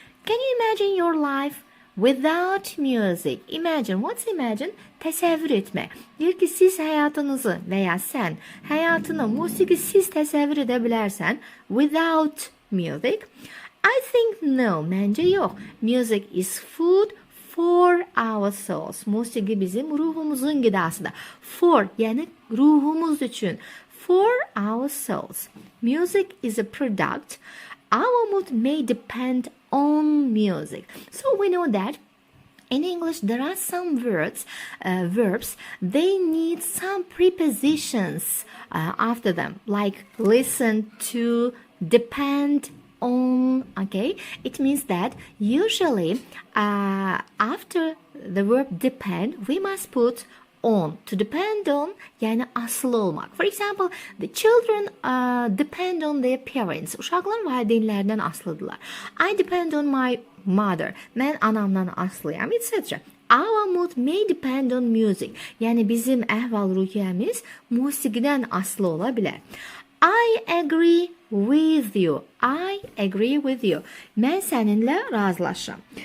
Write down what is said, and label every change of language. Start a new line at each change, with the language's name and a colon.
English: Can you imagine your life without music? Imagine. What's imagine?
Azerbaijani: Təsəvvür etmək. Deyir ki, siz həyatınızı və ya sən həyatını musiqisiz təsəvvür edə bilərsən
English: without music. I think no,
Azerbaijani: məncə yox.
English: Music is food for our souls.
Azerbaijani: Musiqi bizim ruhumuzun qidasıdır.
English: For,
Azerbaijani: yəni ruhumuz üçün.
English: For our souls. Music is a product. Our mood may depend on music. So we know that in English, there are some verbs, they need some prepositions after them, like listen to, depend on, okay? It means that usually after the verb depend, we must put on. To depend on,
Azerbaijani: yani asılı olmak.
English: For example, the children depend on their parents.
Azerbaijani: Uşaqlar valideynlərindən asılıdırlar.
English: I depend on my mother.
Azerbaijani: Mən anamdan aslıyam, etc.
English: Our mood may depend on music.
Azerbaijani: Yəni bizim əhval-ruhiyyəmiz musiqidən asılı ola bilər.
English: I agree with you. I agree with you.
Azerbaijani: Mən səninlə razılaşıram.